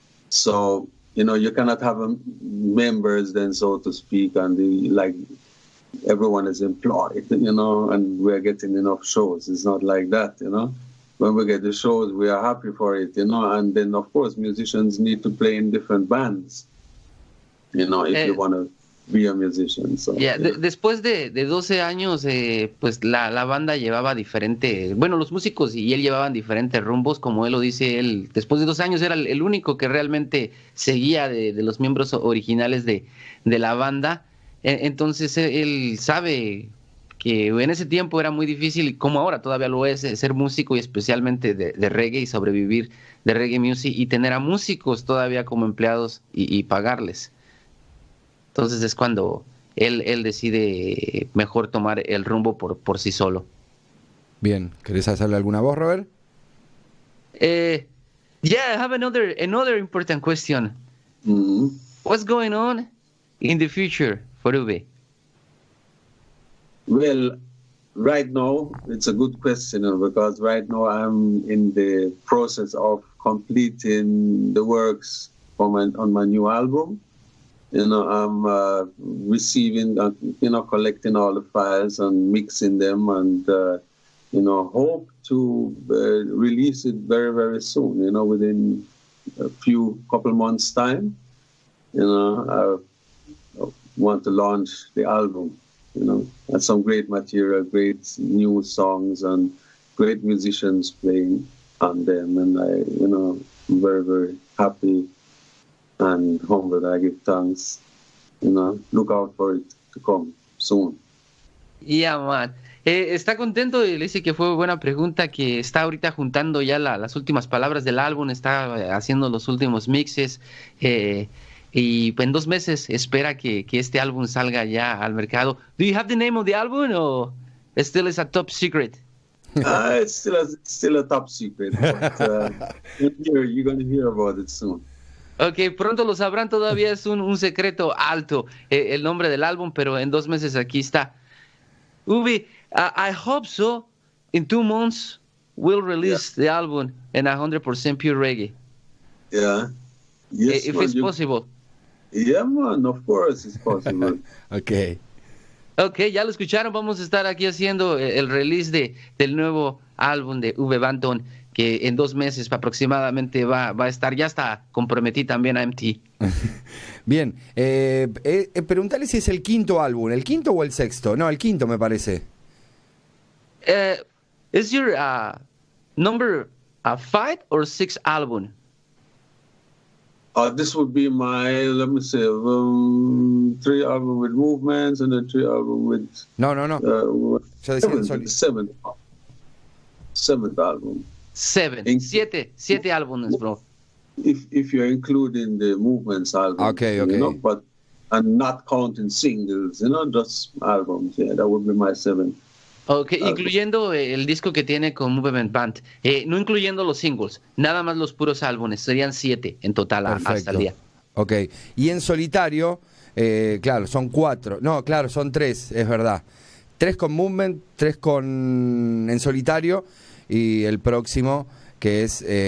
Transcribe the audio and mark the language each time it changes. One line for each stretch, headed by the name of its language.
English: So, you know, you cannot have members then, so to speak, and like everyone is employed, you know, and we're getting enough shows. It's not like that, you know. When we get the shows, we are happy for it, you know. And then, of course, musicians need to play in different bands, you know, if you want to be a musician. So, yeah.
Spanish: Después de 12 años, pues la banda llevaba diferente, bueno, los músicos y él llevaban diferentes rumbos, como él lo dice, él después de 2 años era el único que realmente seguía de los miembros originales de la banda. Entonces él sabe que en ese tiempo era muy difícil, como ahora todavía lo es, ser músico y especialmente de reggae y sobrevivir de reggae music y tener a músicos todavía como empleados y pagarles. Entonces es cuando él decide mejor tomar el rumbo por sí solo. Bien, ¿querés hacerle alguna voz, Robert?
English: Yeah, I have another important question. mm-hmm. What's going on in the future for Ube? Well, right now, it's a good question, you know, because right now I'm in the process of completing the works on my new album. You know, I'm receiving, you know, collecting all the files and mixing them, and you know, hope to release it very, very soon. You know, within a couple months' time. You know, I want to launch the album. You know, and some great material, great new songs, and great musicians playing on them, and you know, I'm very, very happy and humbled. I give thanks. You know, look out for it to come soon. Yeah, man.
Spanish: Está contento y le dice que fue buena pregunta, que está ahorita juntando ya las últimas palabras del álbum, está haciendo los últimos mixes y pues en 2 meses espera que este álbum salga ya al mercado.
English: Do you have the name of the album or still is a top secret? It's still a top secret, but you're going to hear about it soon.
Spanish: Ok, pronto lo sabrán, todavía es un secreto alto el nombre del álbum, pero en 2 meses aquí está.
English: Ubi, I hope so. In 2 months, we'll release the album in 100% pure reggae. Yeah. Yes, If it's possible. Yeah, man, of course it's possible. Ok.
Spanish: Ok, ya lo escucharon, vamos a estar aquí haciendo el release del nuevo álbum de Banton, que en 2 meses aproximadamente va a estar, ya está, comprometí también a MT. Bien, preguntale si es el 5º álbum, ¿el 5º o el 6º? No, el 5º me parece.
English: Is your number 5 or 6 album? This would be my, let me say, 3 album with movements and then 3 album with...
Spanish: No. Yo decía
English: seventh album.
Spanish: 7 álbumes, bro.
English: If you're including the movements album, okay. You know, but and not counting singles, you know, just albums. Yeah, that would be my 7th.
Spanish: Ok, incluyendo el disco que tiene con Movement Band, no incluyendo los singles, nada más los puros álbumes, serían 7 en total hasta el día. Ok, y en solitario, claro, son 4, no, claro, son 3, es verdad. 3 con Movement, 3 en solitario, y el próximo que es...